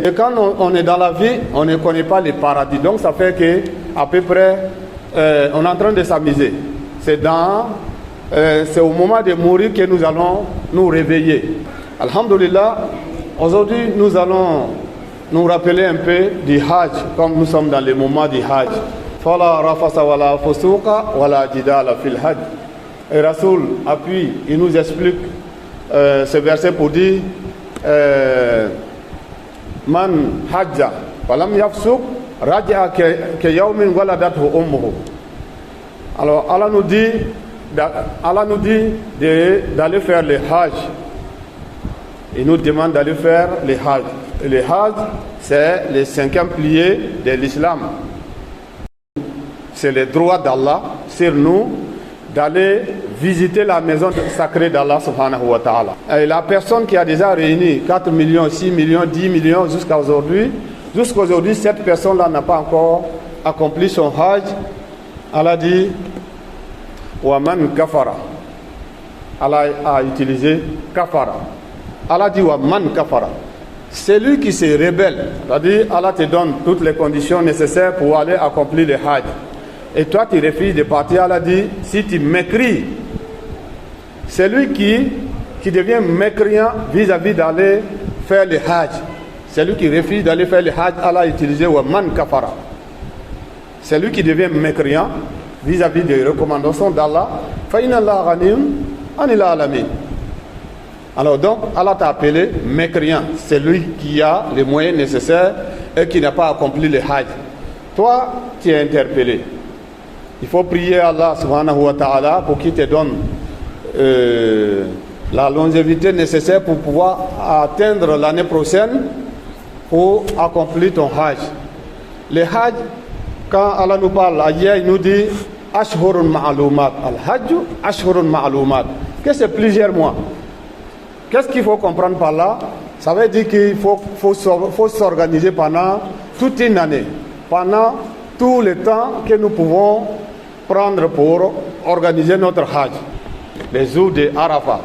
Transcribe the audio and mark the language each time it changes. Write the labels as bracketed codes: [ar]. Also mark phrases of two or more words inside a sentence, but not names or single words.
[fr] Et quand on est dans la vie, on ne connaît pas les paradis. Donc ça fait qu'à peu près, on est en train de s'amuser. C'est au moment de mourir que nous allons nous réveiller. Alhamdulillah, aujourd'hui nous allons nous rappeler un peu du Hajj, comme nous sommes dans le moment du Hajj. [ar] فلا رفث ولا فسوق ولا جدال في الحج. [fr] Et Rasoul appuie, il nous explique ce verset pour dire [ar] من حج فلم يفسق رجع كيوم ولدته أمه. [fr] Alors Allah nous dit d'aller faire le Hajj. Il nous demande d'aller faire le Hajj. Et le Hajj, c'est le 5e pilier de l'islam. C'est le droit d'Allah sur nous d'aller visiter la maison sacrée d'Allah [ar] سبحانه وتعالى. [fr] Et la personne qui a déjà réuni 4 millions, 6 millions, 10 millions jusqu'à aujourd'hui, cette personne-là n'a pas encore accompli son Hajj. [ar] Allah dit ومن كفر. [fr] Allah a utilisé kafara. [ar] Allah dit ومن كفر. [fr] Celui qui se rebelle, c'est-à-dire Allah te donne toutes les conditions nécessaires pour aller accomplir le Hajj. Et toi tu refuses de partir, Allah dit si tu m'écris, celui qui devient mécréant vis-à-vis d'aller faire le Hajj, celui qui refuse d'aller faire le Hajj, Allah a utilisé [ar] ومن كفر. [fr] Celui qui devient mécréant vis-à-vis des recommandations d'Allah, [ar] فإن الله غني عن العالمين. [fr] Alors donc, Allah t'a appelé mécréant, celui qui a les moyens nécessaires et qui n'a pas accompli le Hajj. Toi, tu es interpellé. Il faut prier Allah [ar] سبحانه وتعالى [fr] pour qu'il te donne la longévité nécessaire pour pouvoir atteindre l'année prochaine pour accomplir ton Hajj. Le Hajj, quand Allah nous parle, hier il nous dit [ar] أشهر معلومات. الحج أشهر معلومات. [fr] Que c'est plusieurs mois. Qu'est-ce qu'il faut comprendre par là? Ça veut dire qu'il faut s'organiser pendant toute une année, pendant tout le temps que nous pouvons prendre pour organiser notre Hajj, les jours de Arafat.